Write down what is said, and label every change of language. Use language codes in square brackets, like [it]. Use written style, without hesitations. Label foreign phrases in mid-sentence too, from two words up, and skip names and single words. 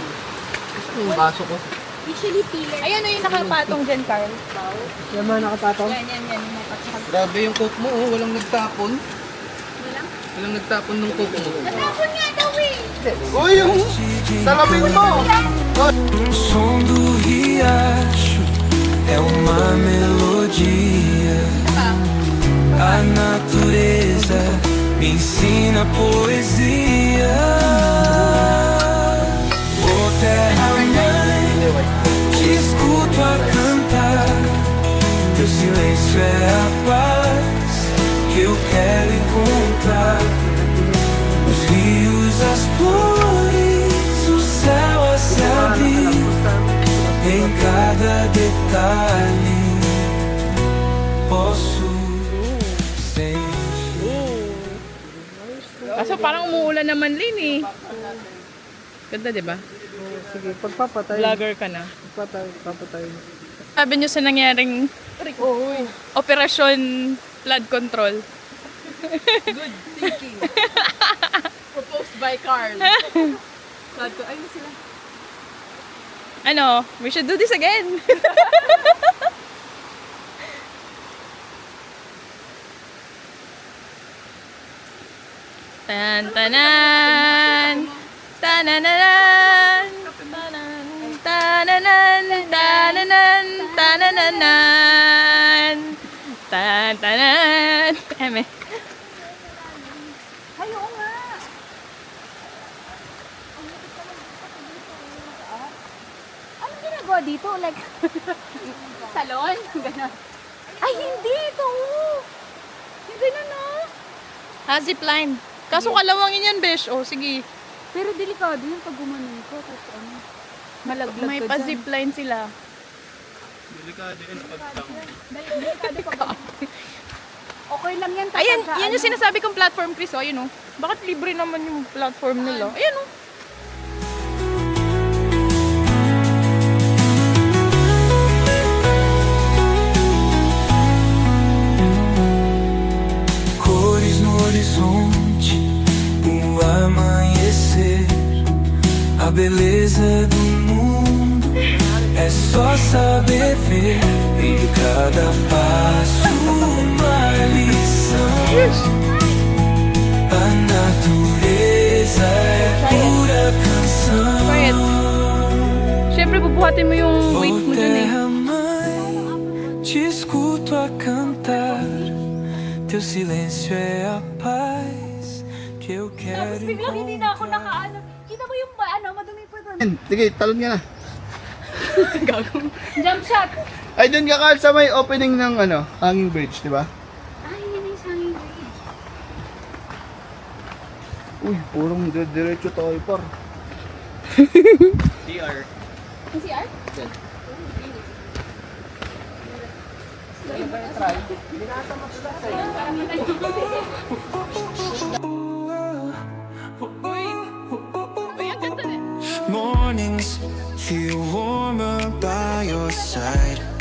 [tl] Baso ko. [en] Usually peeler. [tl] Ayan na yung nakapatong dyan, Carl. Yan mga nakapatong? Yan. Napatsak. Grabe yung coke mo, oh. Walang nagtapon. Walang nagtapon ng coke mo. Natapon nga daw eh. Uy, yung salamin mo! [pt] O som do riacho é uma melodia. A natureza me ensina poesia. Oh, terra mãe, te escuto a cantar. Teu silêncio é a paz que eu quero encontrar. Os rios, as flores, o céu a se abrir em cada detalhe. Posso sentir. [tl] Kaso parang umuulan naman, Lin eh. Ganda, di ba? Sige, pagpapatay. Vlogger ka na. Papatay. Sabi niyo sa nangyaring operasyon [en] flood control. Good thinking. Proposed by Carl. [tl] Glad ko. Ayun sila. Ano, [en] we should do this again. Tan tanan. Tanananan. Tananan. Tananan. Tanananan. Tan tanan. Eme. [tl] Ay, oo nga. Anong ginagawa dito? Like, salon? Ganon. Ay, hindi ito. Hindi na na. Zipline. Kaso kalawangin yan, besh. O, sige. Pero delikado yun pag gumanon ko. Kasi ano, malaglag May ka dyan. pa-zipline sila. Delikado yun pagtang. Delikado pag okay lang yan. kapag Ayan, sa yan yung ano. sinasabi kong platform, Chris. O, ayun o. Bakit libre naman yung platform nila? Ayan o. [pt] Cores no horizonte, o amanhecer, a beleza do mundo é só saber ver em cada passo uma lição. A natureza é pura canção. [tl] syempre bubuhatin mo yung weight [pt] Oh [tl] mo dun eh. [pt] terra mãe, te escuto a cantar. Teu silêncio é a paz que eu quero [tl] Biglang hindi na ako nakaano. Kita mo yung madumi pa doon. Sige, talon ka na. [en] Jump shot. [tl] Ay, dun ka Carl sa may opening ng [en] hanging bridge, [tl] di ba? Ay, yun yung [en] hanging bridge. [tl] Uy, purong diretso tayo par. Yung CR? [en] Mornings feel warmer by your side.